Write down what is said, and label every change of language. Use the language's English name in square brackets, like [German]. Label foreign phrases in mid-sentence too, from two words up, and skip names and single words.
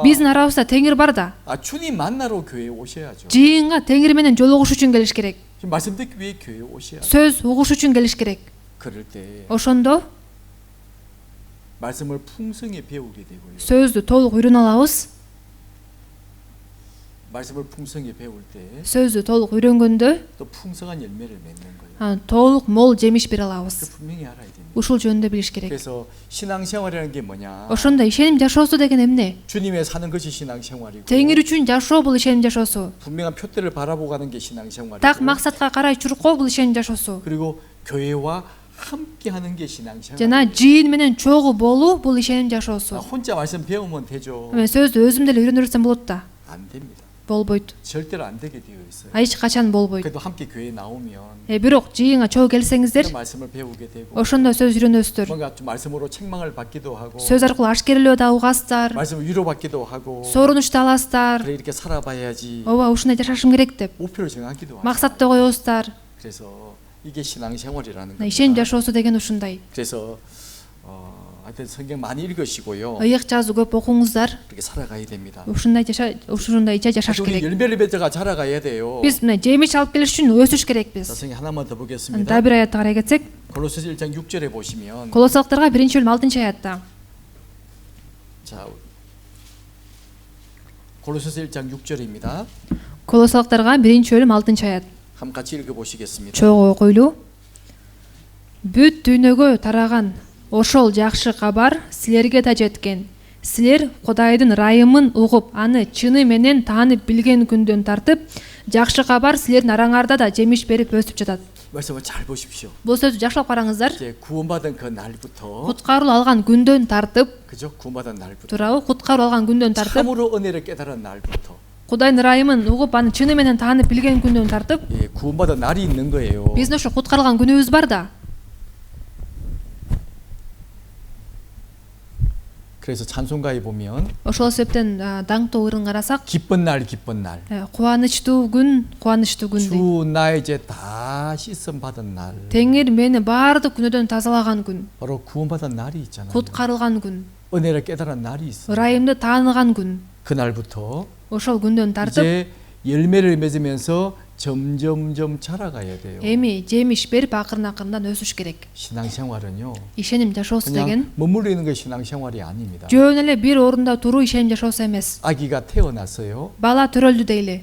[Kyrgyz] Биздин арабызда Теңир бар да. [Korean] 주님 만나러 교회에 오셔야죠. [Kyrgyz] Жыйынга Теңир менен жолугуш үчүн келиш керек. [Korean] 지금 말씀 듣기 위해 교회에 오셔야죠. [Kyrgyz] сөз угуш үчүн келиш керек. [Korean] 그럴 때 [Kyrgyz] Ошондо [Korean] 말씀을 풍성히 배우게 되고요. [Kyrgyz] сөздү толук үйрөнө алабыз. [Korean] 말씀을 풍성히 배울 때 또 [Kyrgyz] сөздү толук үйрөнгөндө [Korean] 풍성한 열매를 맺는 거예요. [Kyrgyz] толук мол жемиш бере [Korean] 그 [Kyrgyz] алабыз. [Korean] 분명히 알아야 됩니다. [Kyrgyz] Ушул жөнүндө билиш керек. [Korean] 그래서 신앙생활이라는 게 뭐냐? [Kyrgyz] Ошондо ишеним жашоосу деген эмне? [Korean] 주님의 사는 것이 신앙생활이고 [Kyrgyz] Теңир үчүн жашоо бул ишеним жашоосу. [Korean] 분명한 표대를 바라보고 가는 게 신앙생활이고 [Kyrgyz] Так максатка карай чуркоо бул ишеним жашоосу. [Korean] 그리고 교회와 함께 하는 게 신앙생활. [Kyrgyz] жана жыйын менен чогуу болуу бул ишеним жашоосу. [Korean] 혼자 말씀 배우면 되죠. [Kyrgyz] Мен сөздү өзүм деле үйрөнө берсем болот да. [Korean] 안 됩니다. [Kyrgyz] Болбойт. [Korean] 절대로 안 되게 되어 있어요. [Kyrgyz] Эч качан болбойт. [Korean] 그래도 함께 교회에 나오면 [Kyrgyz] Бирок жыйынга чогуу келсеңиздер, [Korean] 그 말씀을 배우게 되고 [Kyrgyz] ошондо сөз үйрөнөсүздөр. [Korean] 뭔가 좀 말씀으로 책망을 받기도 하고 [Kyrgyz] сөз аркылуу ашкерелөө да угасыздар. [Korean] 말씀을 위로받기도 하고 [Kyrgyz] Сорунуч да аласыздар. [Korean] 그래 이렇게 살아봐야지 [Kyrgyz] ооба ушундай жашашым керек деп [Korean] 목표를 정하기도 하고 [Kyrgyz] максатты коёсуздар. [Korean] 그래서 이게 신앙생활이라는 [Kyrgyz] ишеним [Korean] 겁니다. [Kyrgyz] жашоосу деген ушундай. [Korean] 그래서 하여튼 성경 많이 읽으시고요. [Kyrgyz] ыйык жазуу көп окуңуздар. [Korean] 그렇게 살아가야 됩니다. [Kyrgyz] ушундайча жашаш [Korean] 우리 [Kyrgyz] керек. [Korean] 열매를 맺어가 자라가야 돼요. [Kyrgyz] Биз мына жемиш алып келиш үчүн өсүш керекпиз. [Korean] 자, 성경 하나만 더 보겠습니다. [Kyrgyz] Дагы бир аятты карай кетсек, [Korean] 골로새서 1장 6절에 보시면 [Kyrgyz] Колоссалыктарга 1-бөлүм 6-аятта. [Korean] 자, 골로새서 1장 6절입니다. [Kyrgyz] Колоссалыктарга 1-бөлүм 6-аят. [Korean] 한번 같이 읽어 보시겠습니다. [Kyrgyz] Чогуу окуйлуу. Бүт дүйнөгө тараган ошол жакшы кабар силерге да жеткен. Силер Кудайдын райымын угуп, аны чыны менен таанып билген күндөн тартып, жакшы кабар силердин араңарда да жемиш берип өсүп жатат. [Korean] 말씀을 잘 보십시오. [Kyrgyz] Бул сөздү жакшылап караңыздар. [Korean] 이제 구원받은 그 날부터 [Kyrgyz] Куткаруу алган күндөн тартып, [Korean] 그죠? 구원받은 날부터 [Kyrgyz] туурабы? Куткаруу алган күндөн тартып, [Korean] 참으로 은혜를 깨달은 날부터 [Kyrgyz] Кудайдын райымын угуп, аны чыны менен таанып билген күндөн тартып, [Korean] 예, 구원받은 날이 있는 거예요. [Kyrgyz] биздин ошо куткарылган күнүбүз бар да. [Korean] 그래서 찬송가에 보면 [Kyrgyz] Ошол себептен даңктуу ырын карасак, [Korean] 기쁜 날 기쁜 날 [Kyrgyz] кубанычтуу күн дейт. [Korean] 주 나 이제 다 씻음 받은 날 [Kyrgyz] Теңир мени баардык күнөөдөн тазалаган күн, [Korean] 바로 구원받은 날이 있잖아요. [Kyrgyz] куткарылган күн, [Korean] 은혜를 깨달은 날이 있어요. [Kyrgyz] ырайымды тааныган күн. [Korean] 그날부터 [Kyrgyz] Ошол күндөн тартып, [Korean] 이제 열매를 맺으면서 점점점 자라가야 돼요. [Kyrgyz] эми жемиш берип акырын-акырындан өсүш керек. [Korean] 신앙생활은요. [Kyrgyz] ишеним жашоосу [Korean] 그냥 [Kyrgyz] деген [Korean] 머물러 있는 게 신앙생활이 아닙니다. [Kyrgyz] жөн эле бир орунда туруу ишеним жашоосу эмес. [Korean] 아기가 태어났어요. [Kyrgyz] Бала төрөлдү дейли.